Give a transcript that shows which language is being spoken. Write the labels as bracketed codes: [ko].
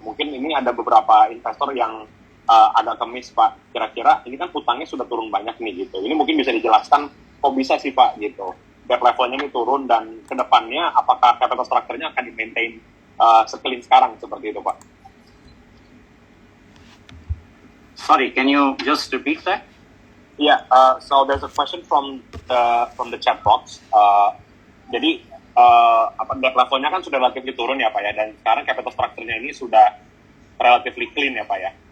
[id] Mungkin ini ada beberapa investor yang agak kemis Pak. Kira-kira ini kan utangnya sudah turun banyak nih gitu. Ini mungkin bisa dijelaskan kok bisa sih Pak gitu. Debt levelnya ini turun dan kedepannya apakah capital structure-nya akan di-maintain se-clean sekarang seperti itu Pak? [en] Sorry, can you just repeat that? Yeah, so there's a question from the chat box. [id] Jadi debt levelnya kan sudah relatif turun ya Pak ya, dan sekarang capital structure-nya ini sudah relatively clean ya Pak ya.